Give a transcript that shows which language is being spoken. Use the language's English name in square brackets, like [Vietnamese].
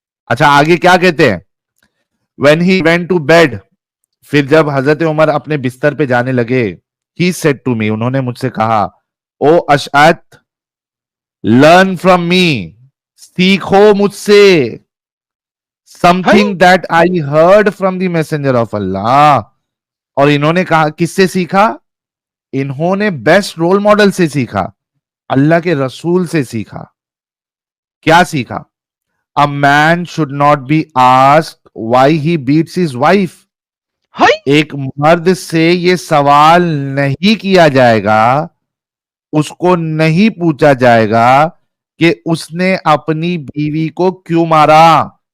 [Urdu] اچھا آگے کیا کہتے ہیں, [English] when he went to bed, [Urdu] پھر جب حضرت عمر اپنے بستر پہ جانے لگے, [English] he said to me, [Urdu] انہوں نے مجھ سے کہا, او اشعت, [English] learn from me, [Urdu] سیکھو مجھ سے, [English] something that I heard from the messenger of Allah. [Urdu] اور انہوں نے کہا کس سے سیکھا, انہوں نے بیسٹ رول ماڈل سے سیکھا, اللہ کے رسول سے سیکھا. کیا سیکھا, [English] a man should not be asked why he beats his wife. [Urdu] ایک مرد سے یہ سوال نہیں کیا جائے گا, اس کو نہیں پوچھا جائے گا کہ اس نے اپنی بیوی کو کیوں مارا.